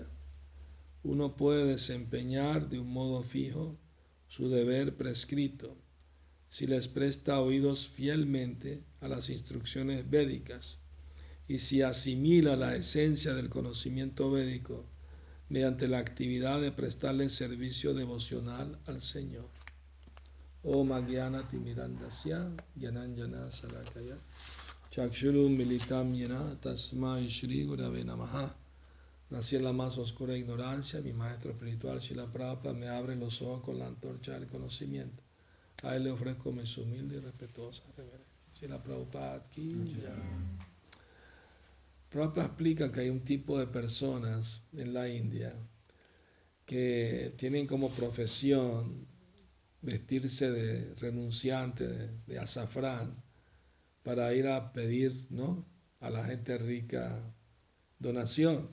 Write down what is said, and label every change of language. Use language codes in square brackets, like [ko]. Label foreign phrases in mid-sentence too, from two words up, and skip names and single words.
[es] Uno puede desempeñar de un modo fijo su deber prescrito si les presta oídos fielmente a las instrucciones védicas y si asimila la esencia del conocimiento védico mediante la actividad de prestarle servicio devocional al Señor. [sa] Om Agyana Timirandasya Gyananjana Salakaya Chakshuru Militam Yena Tasmai Shri Gurave Namaha. [es] Nací en la más oscura ignorancia, mi maestro espiritual Srila Prabhupada me abre los ojos con la antorcha del conocimiento. A él le ofrezco mis humildes y respetuosas reverencias. Srila Prabhupada [hi] ki jai. [es] Prabhupada explica que hay un tipo de personas en la India que tienen como profesión vestirse de renunciante, de azafrán, para ir a pedir, ¿no?, a la gente rica donación.